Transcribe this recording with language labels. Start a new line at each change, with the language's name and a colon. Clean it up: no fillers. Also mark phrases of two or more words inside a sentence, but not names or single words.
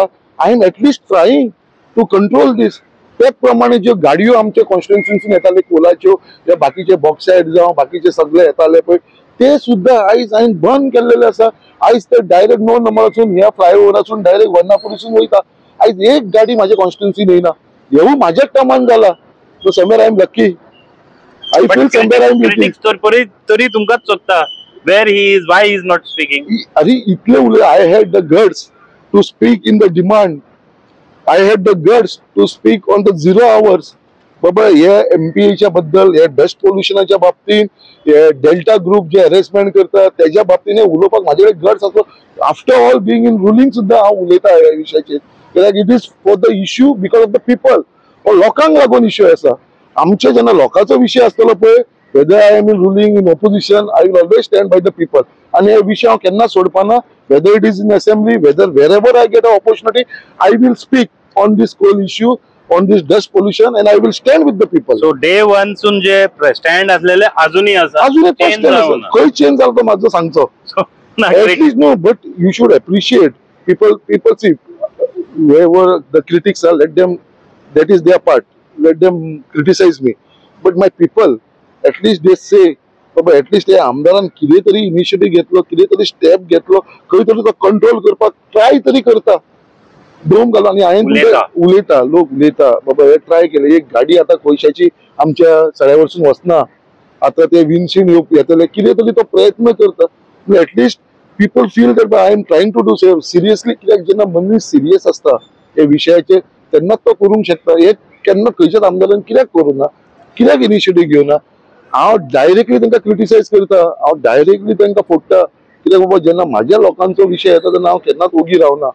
English: I am at least trying to control this.
Konkani: त्याच प्रमाणे ज्यो गाडयो आमच्या कॉन्स्टिट्युन्सीन येताल्यो कोलाच्यो, जे बाकीचे बॉक्सायड जावं बाकीचे सगळे येताले पळय ते सुद्दां आयज हांवें बंद केल्लेले आसा. आयज ते डायरेक्ट 9 नंबरासून ह्या फ्लायओव्हरासून डायरेक्ट वर्नापुरीसून वयता. आयज एक गाडी म्हाज्या कॉन्स्टिट्युन्सीन येयना. हेवूय म्हाज्याच कामान जाला.
English: So somewhere I am lucky. I feel somewhere I am lucky.
Konkani: तरी तुमकांच सोदता
English: where he is, why he is not speaking.
Konkani: अरे इतले उलय,
English: I had the guts to speak in the demand. I had the guts to speak on the 0 hours.
Konkani: बाबा हे MPAच्या बद्दल, हे डस्ट पोल्युशनाच्या बाबतीन, हे डेल्टा ग्रुप जे हॅरेसमेंट करता त्याच्या बाबतीन उलोवपाक म्हाजे गट्स आसलो.
English: after all being in ruling
Konkani: सुद्दां हांव उलयता ह्या विशयाचेर.
English: कित्याक it is for the issue because of the people.
Konkani: हो लोकांक लागून इश्यू आसा. आमचे जेन्ना लोकांचो विशय आसतलो पळय,
English: whether I am in ruling, in opposition, I will always stand by the people.
Konkani: And हे विषय हांव केन्ना सोडपाना.
English: Whether it is in assembly, wherever I get an opportunity, I will speak on this coal issue, on this dust pollution, and I will stand with the people. So day 1
Konkani: सून जे स्टँड असलेले अजूनही आसा. खंय चेंज जालो तो म्हाजो सांगचो.
English: At least no, but you should appreciate people. See, whoever the critics are, let them. That is their part. Let them criticize me. But my people. at least they say
Konkani: बाबा एटलीस्ट हे आमदारान कितें तरी इनिशिएटीव घेतलो, कितें तरी स्टेप घेतलो, खंय तरी तो कंट्रोल करपाक ट्राय तरी करता. डोम घालून आनी हांवें उलयता, लोक उलयता बाबा हे ट्राय केले. एक गाडी आतां पयशाची आमच्या सड्या वरसून वचना, आतां ते विंडशील्ड येतले, कितें तरी तो प्रयत्न करता.
English: At least people feel that I am trying to do save seriously.
Konkani: कित्याक जेन्ना मनीस सिरियस आसता हे विशयाचेर तेन्नाच तो करूंक शकता. हे केन्ना खंयच्याच आमदारान कित्याक करूना, कित्याक इनिशिएटीव घेवना. हांव डायरेक्टली तांकां क्रिटिसायज करता, हांव डायरेक्टली तांकां फोडटा. कित्याक बाबा जेन्ना म्हाज्या लोकांचो विशय येता तेन्ना हांव केन्नाच ओगी रावना.